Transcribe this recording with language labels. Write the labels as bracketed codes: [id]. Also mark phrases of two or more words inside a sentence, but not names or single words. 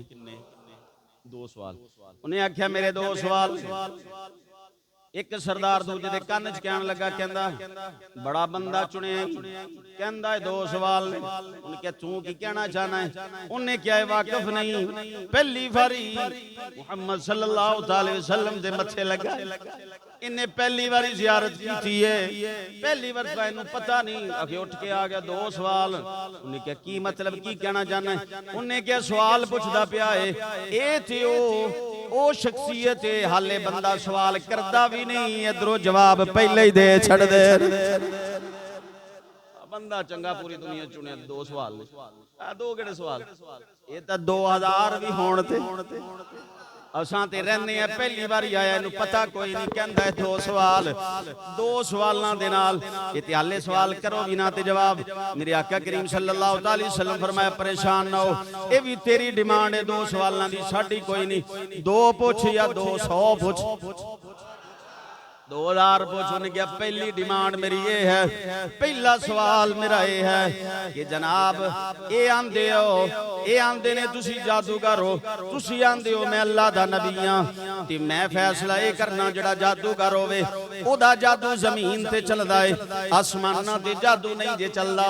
[pa] ਦੋ ਸਵਾਲ। ਉਹਨੇ ਆਖਿਆ ਮੇਰੇ ਦੋ ਸਵਾਲ। ਇੱਕ ਸਰਦਾਰ ਦੂਜੇ ਦੇ ਕੰਨ 'ਚ ਕਹਿਣ ਲੱਗਾ, ਕਹਿੰਦਾ ਬੜਾ ਬੰਦਾ ਚੁਣਿਆ, ਕਹਿੰਦਾ ਇਹ ਦੋ ਸਵਾਲ ਨੇ। ਉਹਨੇ ਕਿਹਾ ਤੂੰ ਕੀ ਕਹਿਣਾ ਚਾਹਨਾ ਹੈ? ਉਹਨੇ ਕਿਹਾ ਵਾਕਿਫ ਨਹੀਂ, ਪਹਿਲੀ ਵਾਰੀ ਮੁਹੰਮਦ [ar] صلى الله عليه وسلم [pa] ਦੇ ਮੱਥੇ ਲੱਗਾ, ਇਹਨੇ ਪਹਿਲੀ ਵਾਰੀ ਜ਼ਿਆਰਤ ਕੀਤੀ ਹੈ, ਪਹਿਲੀ ਵਾਰ ਤਾਂ ਇਹਨੂੰ ਪਤਾ ਨਹੀਂ। ਅਗੇ ਉੱਠ ਕੇ ਆ ਗਿਆ, ਦੋ ਸਵਾਲ। ਉਹਨੇ ਕਿਹਾ ਕੀ ਮਤਲਬ, ਕੀ ਕਹਿਣਾ ਚਾਹਨਾ ਹੈ? ਉਹਨੇ ਕਿਹਾ ਸਵਾਲ ਪੁੱਛਦਾ ਪਿਆ ਏ, ਇਹ ਤੇ ਉਹ ਸ਼ਖਸੀਅਤ ਹੈ, ਹਾਲੇ ਬੰਦਾ ਸਵਾਲ ਕਰਦਾ ਵੀ ਨਹੀਂ, ਇਧਰੋਂ ਜਵਾਬ ਪਹਿਲੇ ਹੀ ਦੇ ਛੱਡਦੇ। ਬੰਦਾ ਚੰਗਾ ਪੂਰੀ ਦੁਨੀਆ ਚੁਣਿਆ, ਦੋ ਸਵਾਲ ਨੇ। ਆ ਦੋ ਕਿਹੜੇ ਸਵਾਲ? ਇਹ ਤਾਂ 2000 ਵੀ ਹੋਣ ਤੇ ਅਸਾਂ ਤੇ ਰਹਿੰਦੇ ਆ, ਪਹਿਲੀ ਵਾਰੀ ਆਇਆ, ਇਹਨੂੰ ਪਤਾ ਕੋਈ ਨਹੀਂ, ਕਹਿੰਦਾ ਹੈ ਦੋ ਸਵਾਲ। ਦੋ ਸਵਾਲਾਂ ਦੇ ਨਾਲ ਇਹ ਤੇ ਹਾਲੇ ਸਵਾਲ ਕਰੋ ਵੀ ਨਾ ਤੇ ਜਵਾਬ। ਮੇਰੇ ਆਕਾ ਕਰੀਮ [ar] صلى الله عليه وسلم [pa] ਫਰਮਾਇਆ ਪਰੇਸ਼ਾਨ ਨਾ ਹੋ, ਇਹ ਵੀ ਤੇਰੀ ਡਿਮਾਂਡ ਹੈ ਦੋ ਸਵਾਲਾਂ ਦੀ, ਸਾਡੀ ਕੋਈ ਨਹੀਂ। ਦੋ ਪੁੱਛ ਜਾਂ 200 ਪੁੱਛ, 2000 ਪੁੱਛ। ਉਹਨੇ ਕਿਹਾ ਪਹਿਲੀ ਡਿਮਾਂਡ ਮੇਰੀ ਇਹ ਹੈ, ਪਹਿਲਾ ਸਵਾਲ ਮੇਰਾ ਇਹ ਹੈ ਕਿ ਜਨਾਬ ਇਹ ਆਂਦੇ ਹੋ, ਇਹ ਆਂਦੇ ਨੇ ਤੁਸੀਂ ਜਾਦੂਗਰ ਹੋ, ਤੁਸੀਂ ਆਂਦੇ ਹੋ ਮੈਂ ਅੱਲਾ ਦਾ ਨਬੀ ਹਾਂ, ਤੇ ਮੈਂ ਫੈਸਲਾ ਇਹ ਕਰਨਾ ਜਿਹੜਾ ਜਾਦੂਗਰ ਹੋਵੇ ਉਹਦਾ ਜਾਦੂ ਜ਼ਮੀਨ ਤੇ ਚੱਲਦਾ ਹੈ, ਆਸਮਾਨਾਂ ਤੇ ਜਾਦੂ ਨਹੀਂ ਜੇ ਚੱਲਦਾ।